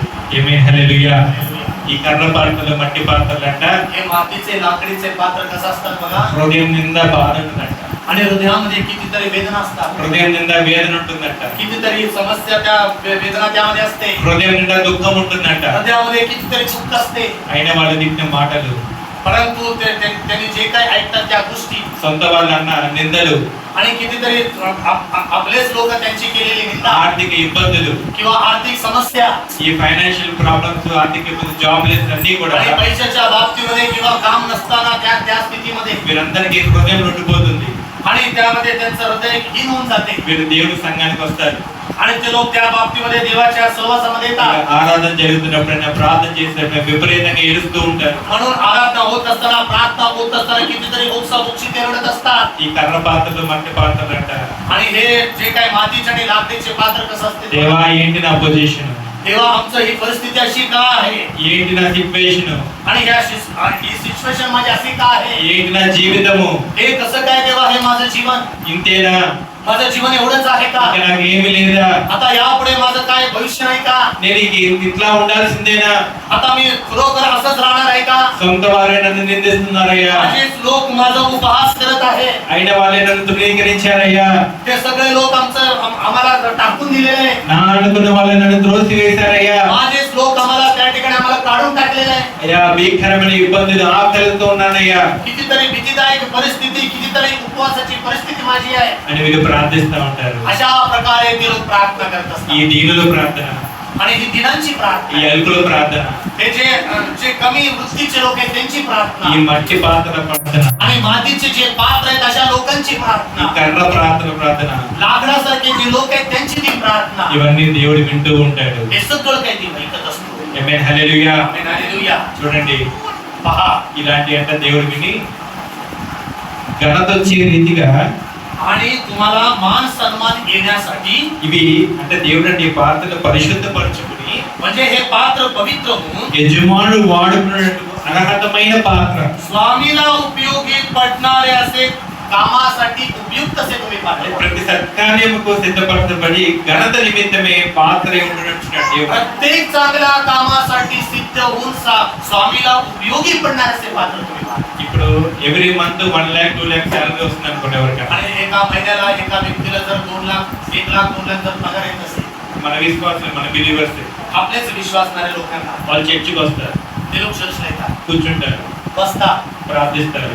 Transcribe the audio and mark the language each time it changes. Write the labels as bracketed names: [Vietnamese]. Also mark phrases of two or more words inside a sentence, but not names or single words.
[Telugu] ఆమేన్, హల్లెలూయా. ఈ కర్ర పాత్రలు, మట్టి పాత్రలు అంట [Marathi] हे मातीचे लाकडीचे पात्र कसं असतात बघा. [Telugu] హృదయం నిండా బాధ ఉంటుందంట, [Marathi] आणि हृदयामध्ये कितीतरी वेदना असतात, [Telugu] హృదయం నిండా వేదన ఉంటుందంట, [Marathi] कितीतरी समस्या त्या वेदना त्यामध्ये असते, [Telugu] హృదయం నిండా దుఃఖం ఉంటుందంట. [Marathi] हृदयामध्ये कितीतरी दुःख असते. [Telugu] అయిన వాళ్ళు తిట్టిన మాటలు, [Marathi] परंतु त्यांनी जे काही ऐकतात त्या गोष्टी, [Telugu] సొంత వాళ్ళు అన్న నిందలు, [Marathi] आणि कितीतरी आपलेच लोक त्यांची केलेली निंदा [Telugu] ఆర్థిక ఇబ్బందులు, [Marathi] किंवा आर्थिक समस्या, [Telugu] ఈ [English] financial problems, [Telugu] ఆర్థిక ఇబ్బందులు, జాబ్ లెస్ అన్ని కూడా [Marathi] आणि पैशाच्या बाबतीमध्ये किंवा काम नसताना त्या स्थितीमध्ये [Telugu] వీరందరికీ హృదయం ఉండిపోతుంది. [Marathi] आणि त्यामध्ये त्यांचं हृदय हीन होऊन जाते. [Telugu] వీరు దేవుడి సంఘానికి వస్తారు, [Marathi] आणि ते लोक त्या बाबतीमध्ये देवाच्या सहवासामध्ये येतात. [Telugu] ఆరాధన జరుగుతున్నప్పుడైనా, ప్రార్థన చేసినప్పుడు విపరీతంగా ఏడుస్తూ ఉంటారు. [Marathi] म्हणून आराधना होत असताना, प्रार्थना होत असताना कितीतरी ओक्साबोक्षी ते रडत असतात. [Telugu] ఈ కర్ర పాత్రలు, మట్టి పాత్రలు అంటారు, [Marathi] आणि हे जे काही मातीचे आणि लाकडीचे पात्र कसं असते, [Telugu] దేవా ఏంటి నా పొజిషన్, [Marathi] तेव्हा आमचं ही परिस्थिती अशी का आहे, [Telugu] ఏంటి నా సిచ్యువేషన్, [Marathi] आणि ही सिच्युएशन माझी अशी का आहे, [Telugu] ఏంటి నా జీవితము, [Marathi] हे कसं काय देवा, हे माझं जीवन, [Telugu] ఇంతేనా, [Marathi] माझं जीवन एवढंच आहे का, [Telugu] ఇక నాకు ఏమి లేదా, [Marathi] आता यापुढे माझं काय भविष्य नाही का, [Telugu] నేను ఇట్లా ఉండాల్సిందేనా, [Marathi] आता मी खरोखर असंच राहणार आहे का, [Telugu] సొంత వారే నన్ను నిందిస్తున్నారయ్యా, [Marathi] माझेच लोक माझा उपहास करत आहे, [Telugu] అయిన వాళ్ళే నన్ను తృణీకరించారయ్యా, [Marathi] ते सगळे लोक आम्हाला टाकून दिलेले, [Telugu] నా అనుకున్న వాళ్ళే నన్ను త్రోసివేశారయ్యా, [Marathi] माझेच लोक आम्हाला त्या ठिकाणी आम्हाला काढून टाकलेले आहे. [Telugu] అయ్యా భీకరమైన ఇబ్బందులు, ఆకలితో ఉన్నానయ్యా [Marathi] कितीतरी भीतीदायक परिस्थिती, कितीतरी उपवासाची परिस्थिती माझी आहे. [Telugu] అని వీళ్ళు ప్రార్థిస్తూ ఉంటారు. [Marathi] अशा प्रकारे ते लोक प्रार्थना करत [Telugu] ఈ [Marathi] असतात. [Telugu] దీనుల ప్రార్థన, [Marathi] आणि ही दिनांची [Telugu] ఈ [Marathi] प्रार्थना, [Telugu] అల్పుల ప్రార్థన, [Marathi] हे जे कमी वृत्तीचे लोक आहेत त्यांची [Telugu] ఈ [Marathi] प्रार्थना, [Telugu] మట్టి పాత్రల ప్రార్థన, [Marathi] आणि मातीचे जे पात्र आहेत अशा लोकांची [Telugu] ఈ [Marathi] प्रार्थना, [Telugu] కర్ర ప్రార్థన ప్రార్థన, [Marathi] लाकडासारखे जे लोक आहेत त्यांची ती प्रार्थना, [Telugu] ఇవన్నీ దేవుడు వింటూ ఉంటాడు. [Marathi] हे सगळं काही ती ऐकत असतो. [Telugu] ఆమేన్, హల్లెలూయా. [Marathi] आमेन, हालेलुया. [Telugu] చూడండి, [Marathi] पहा, [Telugu] ఇలాంటి అంటే దేవుడు విని ఘనత వచ్చే రీతిగా [Marathi] आणि तुम्हाला मान सन्मान येण्यासाठी, [Telugu] ఇవి అంటే దేవుడు అంటే ఈ పాత్రలు పరిశుద్ధపరచుకుని, [Marathi] म्हणजे हे पात्र पवित्र होऊन [Telugu] యజమానుడు వాడుకున్నట్టు అర్హతమైన పాత్ర, [Marathi] स्वामीला उपयोगी पडणारे असे कामासाठी उपयुक्त असे तुम्ही पात्र व्हा. [Telugu] ప్రతి సత్కార్యముకు సిద్ధపరచబడి ఘనత నిమిత్తమే పాత్ర ఉండునట్టున్నాడు దేవుడు. [Marathi] प्रत्येक चांगल्या कामासाठी सिद्ध होऊन स्वामीला उपयोगी पडणारे असे पात्र तुम्ही व्हा. [Telugu] ఇప్పుడు [English] every month [Telugu] 1 लाख 2 लाख శాలరీ వస్తుంది అనుకోండి ఎవరికైనా, [Marathi] आणि एका महिन्याला एका व्यक्तीला जर 2 लाख 1 लाख 2 लाख जर पगार येत असेल, [Telugu] మన విశ్వాసం, మన బిలీవర్స్ [Marathi] आपलेच विश्वासणारे लोकांना [Telugu] వాళ్ళు చర్చికి వస్తారు, [Marathi] ते लोक चर्चला येतात, [Telugu] కూర్చుంటారు, [Marathi] बसतात, [Telugu] ప్రార్థిస్తారు,